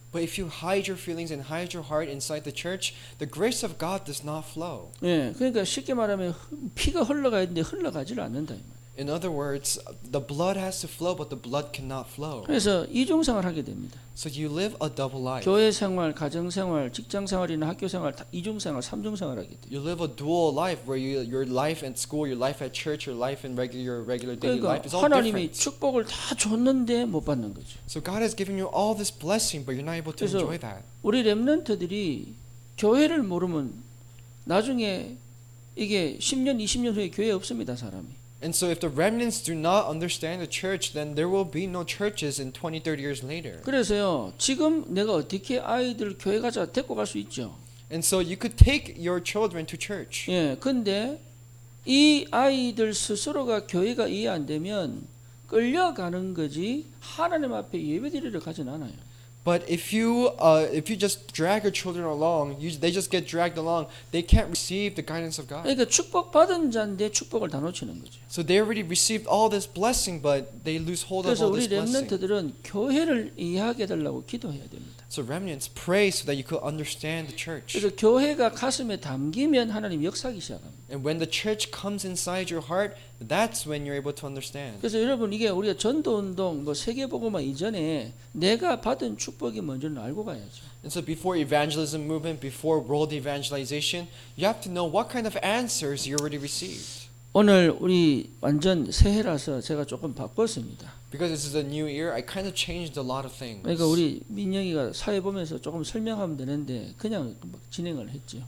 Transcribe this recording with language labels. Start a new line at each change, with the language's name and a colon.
English: But if you hide your feelings and hide your heart inside the church, the grace of God does not flow.
Korean: 예, 그러니까 쉽게 말하면 피가 흘러가야 되는데 흘러가질 않는다 이 말이에요.
English: In other words, the blood has to flow, but the blood cannot flow.
Korean: 그래서 이중생활 하게 됩니다.
English: So you live a double life.
Korean: 교회 생활, 가정 생활, 직장 생활이나 학교 생활 다 이중생활, 삼중생활 하게 돼요.
English: You live a dual life where your life at school, your life at church, your life in your regular daily
Korean: 그러니까
English: life is all
Korean: 하나님이
English: different.
Korean: 축복을 다 줬는데 못 받는 거죠.
English: So God has given you all this blessing, but you're not able to
Korean: 그래서
English: enjoy that.
Korean: 우리 렘넌트들이 교회를 모르면 나중에 이게 10년, 20년 후에 교회 없습니다, 사람이.
English: And so if the remnants do not understand the church, then there will be no churches in 20, 30 years later.
Korean: 그래서요, 지금 내가 어떻게 아이들 교회 가자 데리고 갈 수 있죠.
English: And so you could take your children to church.
Korean: 예, 근데 이 아이들 스스로가 교회가 이해 안 되면 끌려가는 거지 하나님 앞에 예배드리러 가진 않아요.
English: But if you just drag your children along, they just get dragged along. They can't receive the guidance of God.
Korean: 그러니까 축복 받은 자인데 축복을 다 놓치는 거죠.
English: So they already received all this blessing, but they lose hold of
Korean: 그래서
English: all
Korean: 우리
English: this blessing.
Korean: 렘넌트들은 교회를 이해하게 해달라고 기도해야 됩니다.
English: So remnants, pray so that you could understand the church.
Korean: 그래서 교회가 가슴에 담기면 하나님 역사하기 시작합니다.
English: And when the church comes inside your heart, that's when you're able to understand.
Korean: 그래서 여러분 이게 우리가 전도운동 뭐 세계복음화 이전에 내가 받은 축복이 뭔지는 알고 가야죠.
English: And so before evangelism movement, before world evangelization, you have to know what kind of answers you already received.
Korean: 오늘 우리 완전 새해라서 제가 조금 바꿨습니다.
English: Because this is a new year, I kind of changed a lot of things.
Korean: 그러니까 우리 민영이가 사회 보면서 조금 설명하면 되는데 그냥 막 진행을 했죠.